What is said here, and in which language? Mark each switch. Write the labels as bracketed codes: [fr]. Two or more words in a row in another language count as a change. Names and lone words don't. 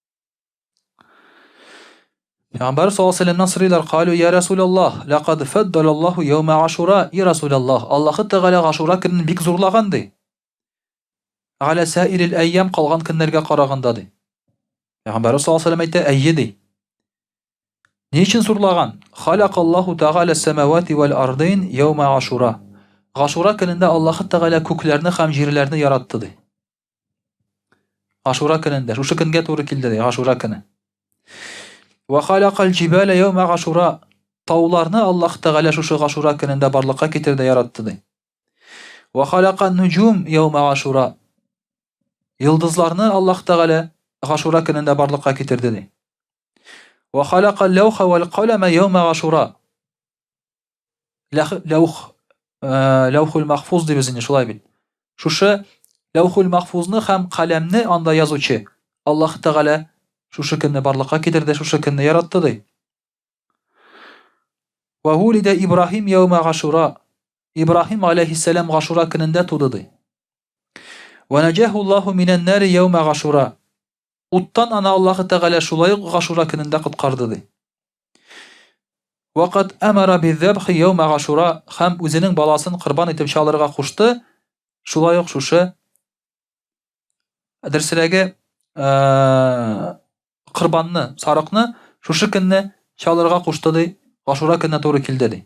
[tt] Пәйгамбәр [ar] صلى الله عليه وسلم [tt] сорыйлар: [ar] "قالوا يا رسول الله لقد فضل الله يوم عاشوراء يا رسول الله, [tt] Аллаһы Тәгалә Ашура көнен бик зурлаган ди. [ar] على سائر الأيام [tt] калган көннәргә караганда ди." Пәйгамбәр [ar] صلى الله عليه وسلم [tt] әйтә: "Әйе ди. Ни өчен зурлаган? [ar] خلق الله تعالى السماوات والأرض يوم عاشوراء. [tt] Ашура көнендә Аллаһы Тәгалә күкләрне һәм җирләрне яратты ди. Ашура көнендә, шушы көнгә туры килде ди, Ашура көне. [ar] وخلق الجبال يوم عاشوراء. [tt] Тауларны Аллаһ Тәгалә шушы Ашура көнендә барлыкка китерде, яратты ди. [ar] وخلق النجوم يوم عاشوراء. [tt] Йылдызларны Аллаһ Тәгалә Ашура көнендә барлыкка китерде ди. [ar] وخلق اللوح والقلم يوم عاشوراء. اللوح المحفوظ [tt] дип безне шулай бит. Шушы [ar] اللوح المحفوظ [tt] һәм каләмне анда язучы Аллаһ Тәгалә шушы көнне барлыкка китерде, шушы көнне яратты ди. [ar] وولد إبراهيم يوم عاشوراء. [tt] Ибраһим алейһиссалам Ашура көнендә туды ди. [ar] ونجاه الله من النار يوم عاشوراء. [tt] Уттан ана Аллаһы Тәгалә шулай ук Ашура көнендә коткарды ди. [ar] وقد أمر بذبح يوم عاشوراء, [tt] һәм үзенең баласын курбан итеп чалырга кушты, шулай ук шушы дәрсләге курбанны, сарыкны шушы көнне чалырга кушты ди, Ашура көнне туры килде ди.